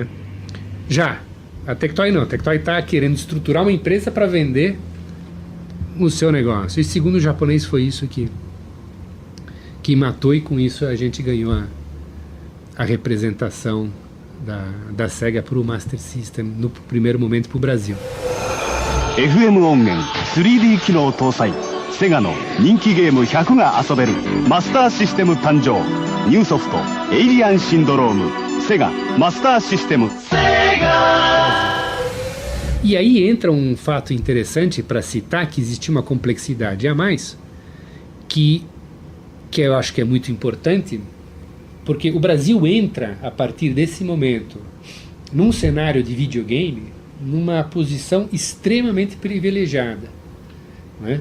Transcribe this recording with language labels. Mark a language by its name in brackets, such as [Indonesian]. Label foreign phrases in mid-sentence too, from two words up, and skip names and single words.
[Portuguese] Já a Tectoy não, a Tectoy está querendo estruturar uma empresa para vender o seu negócio, e segundo o japonês foi isso que matou, e com isso a gente ganhou a representação da Sega para o Master System no primeiro momento para o Brasil. [Japanese] FM 音源 3D 機能搭載セガの人気ゲーム100が遊べるマスターシステム誕生ニューソフトエイリアンシンドロームセガマスターシステム [Portuguese] E aí entra um fato interessante para citar, que existe uma complexidade a mais, que eu acho que é muito importante, porque o Brasil entra, a partir desse momento, num cenário de videogame, numa posição extremamente privilegiada, né?